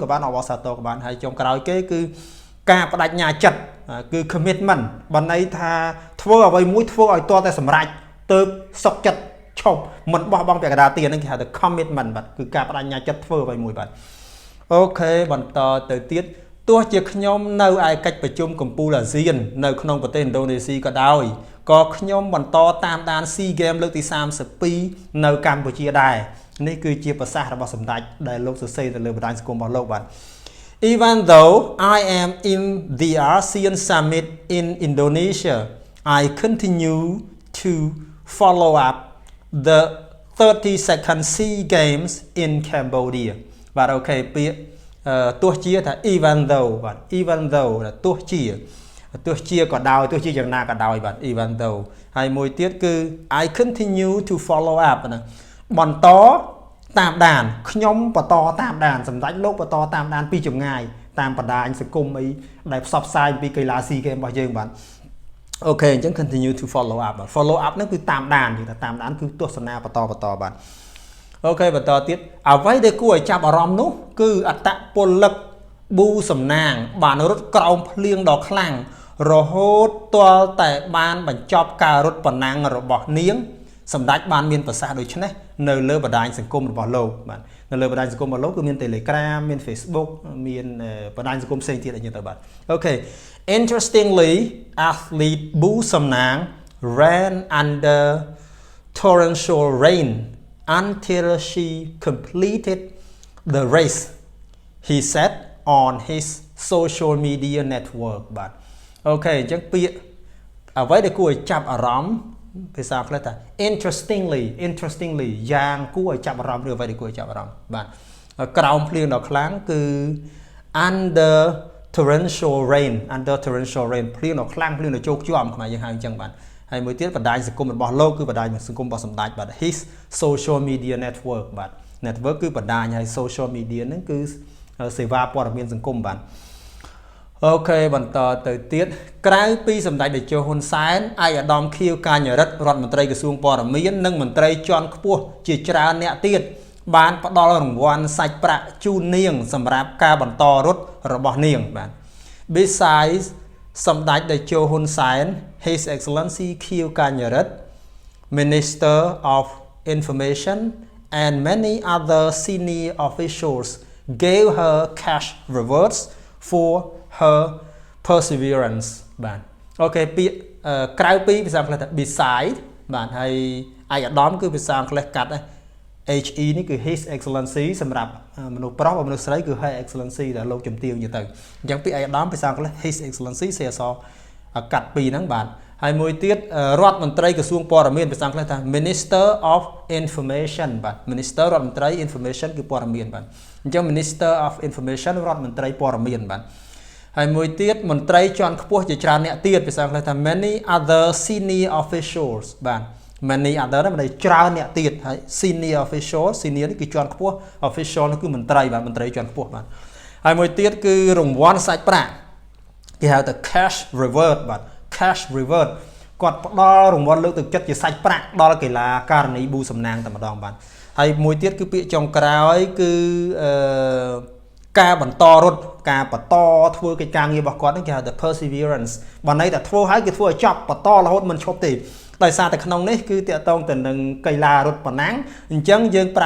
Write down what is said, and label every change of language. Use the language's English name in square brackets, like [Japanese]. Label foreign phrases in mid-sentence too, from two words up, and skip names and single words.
[Khmer] បានអបអរសាទរក៏បានហើយចុងក្រោយគេគឺការបដិញ្ញាចិត្តគឺ commitment បានន័យថាធ្វើអ្វីមួយធ្វើឲ្យទាល់តែសម្រេចទៅសុខចិត្តឈប់មិនបោះបង់ពាក្យកណ្ដាលទានហ្នឹងគេហៅថា commitment បាទគឺការបដិញ្ញាចិត្តធ្វើអ្វីមួយបាទអូខេបន្តទៅទៀតទោះជាខ្ញុំនៅឯកិច្ចប្រជុំកំពូលអាស៊ាននៅក្នុងប្រទេសឥណ្ឌូនេស៊ីក៏ដោយក៏ខ្ញុំបន្តតាមដាន SEA Games លើកទី 32នៅកម្ពុជាដែរនេះគឺជាប្រសាសន៍របស់សម្ដេចដែលលោកសរសេរទៅលើបណ្ដាញសង្គមរបស់លោកបាទ [English] Even though I am in the ASEAN Summit in Indonesia I continue to follow up the 32nd SEA Games in Cambodia [Khmer] បាទអូខេពាក្យទោះជាថា [English] even though [Khmer] បាទ [English] even though [Khmer] ទោះជាក៏ដោយទោះជាយ៉ាងណាក៏ដោយបាទ even though ហើយមួយទៀតគឺ [English] I continue to follow up [Khmer] ណាបន្តតាមដានខ្ញុំបន្តតាមដានសម្ដេចលោកបន្តតាមដានពីចម្ងាយតាមបណ្ដាញសង្គមអីដែលផ្សព្វផ្សាយពីកីឡា SEA Games របស់យើងបាទអូខេអញ្ចឹង continue [English] to follow up follow up [Khmer] ហ្នឹងគឺតាមដាននិយាយថាតាមដានគឺទស្សនាបន្តបាទអូខេបន្តទៀតអ្វីដែលគួរឲ្យចាប់អារម្មណ៍នោះគឺអត្តពលិកប៊ូសំណាងបាន រត់ក្រោមភ្លៀងដ៏ខ្លាំងរហូតទាល់តែបានបញ្ចប់ការរត់ប្រណាំងរបស់នាងសម្ដេចបានមានប្រសាសន៍ ដូចនេះនៅលើបណ្ដាញសង្គមរបស់លោកបាទនៅលើបណ្ដាញសង្គមរបស់លោកគឺមាន Telegram មាន Facebook មាន បណ្ដាញសង្គមផ្សេងទៀតអញ្ចឹងទៅបាទអូខេ [English] Interestingly athlete Bou Samnag ran under torrential rain until she completed the race he said on his social media network [Khmer] បាទអូខេអញ្ចឹងពាក្យអ្វីដែលគួរឲ្យចាប់អារម្មណ៍ភាសាអង់គ្លេសថា interestingly យ៉ាងគួរឲ្យចាប់អារម្មណ៍ឬអ្វីដែលគួរឲ្យចាប់អារម្មណ៍បាទក្រោមភ្លៀងដ៏ខ្លាំងគឺ [English] under torrential rain [Khmer] ភ្លៀងដ៏ខ្លាំងភ្លៀងដ៏ជោគជាំខ្មែរយើងហៅអញ្ចឹងបាទហើយមួយទៀតបណ្ដាញសង្គមរបស់លោកគឺបណ្ដាញសង្គមរបស់សម្ដេចបាទ [English] his social media network [Khmer] បាទ network គឺបណ្ដាញហើយ [English] social media [Khmer] ហ្នឹងគឺសេវាព័ត៌មានសង្គមបាទ okបន្តទៅទៀតក្រៅពីសម្ដេចតេជោហ៊ុនសែនឯកឧត្តមខៀវកាញ់រិទ្ធរដ្ឋមន្ត្រីក្រសួងព័ត៌មាននិងមន្ត្រីជាន់ខ្ពស់ជាច្រើនអ្នកទៀតបានផ្ដល់រង្វាន់សាច់ប្រាក់ជូននាងសម្រាប់ការបន្តរត់របស់នាងបាទ Besides សម្ដេចតេជោហ៊ុនសែន [English] His Excellency [Khmer] ខៀវកាញ់រិទ្ធ [English] Minister of Information and many other senior officials gave her cash rewards for her perseverance [Khmer] បាទអូខេពាក្យក្រៅពីភាសាអង់គ្លេសថា beside បាទហើយឯកឧត្តមគឺភាសាអង់គ្លេសកាត់ HE នេះគឺ [English] His Excellency [Khmer] សម្រាប់មនុស្សប្រុសមនុស្សស្រីគឺ [English] Her Excellency [Khmer] ដែលលោកជំទាវនិយាយទៅអញ្ចឹងពាក្យឯកឧត្តមភាសាអង់គ្លេស [English] His Excellency [Khmer] សេអសកាត់ពីហ្នឹងបាទហើយមួយទៀតរដ្ឋមន្ត្រីក្រសួងព័ត៌មានភាសាអង់គ្លេសថា [English] Minister of Information [Khmer] បាទ Minister រដ្ឋមន្ត្រី Information គឺព័ត៌មានបាទអញ្ចឹង [English] Minister of Information [Khmer] រដ្ឋមន្ត្រីព័ត៌មានបាទហើយមួយទៀតមន្ត្រីជាន់ខ្ពស់ជាច្រើនអ្នកទៀតភាសាអង់គ្លេសថា [English] many other senior officials [Khmer] បាទ [English] many other [Khmer] ហ្នឹងមានច្រើនអ្នកទៀតហើយ [English] senior official senior [Khmer] នេះគឺជាន់ខ្ពស់ official នោះគឺមន្ត្រីបាទមន្ត្រីជាន់ខ្ពស់បាទហើយមួយទៀតគឺរង្វាន់សាច់ប្រាក់គេហៅថា [English] cash reward [Khmer] បាទ [English] cash reward [Khmer] គាត់ផ្ដល់រង្វាន់លើកទឹកចិត្តជាសាច់ប្រាក់ដល់ កីឡាករនីប៊ូសំណាងតែម្ដងបាទហើយមួយទៀតគឺពាក្យចុងក្រោយគឺការបន្តរត់ការបន្តធ្វើកិច្ចការងាររបស់គាត់ហ្នឹងគេហៅថា perseverance បើន័យថាធ្វើហើយគេ ធ្វើឲ្យចប់បន្តរហូតមិនឈប់ទេដោយសារតែក្នុងនេះគឺតាក់ទងទៅនឹងកីឡារត់ប្រណាំងអញ្ចឹងយើងប្រែ